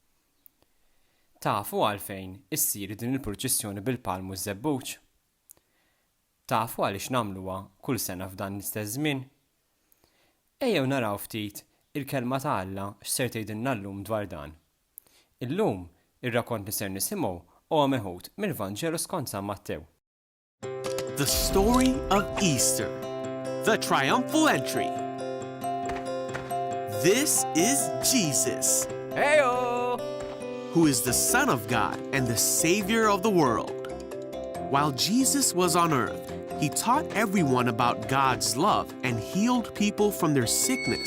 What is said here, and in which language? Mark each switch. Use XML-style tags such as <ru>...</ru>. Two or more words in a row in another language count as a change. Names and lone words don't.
<mt>Tafu għalfejn issir din il-proċessjoni bil-palm u ż-żebbuġ? Tafu għaliex nagħmluha kull sena f'dan l-istess żmien? Ejjew naraw ftit il-kelma ta' Alla x'ser tgħidilna llum dwar dan. Illum ir-rakont li ser nisimgħu huwa meħud mill-Vanġelu skont San Mattew.</mt> <en>The story of Easter, the triumphal entry. This is Jesus, Heyo! who is the Son of God and the Savior of the world. While Jesus was on earth, he taught everyone about God's love and healed people from their sickness.</en>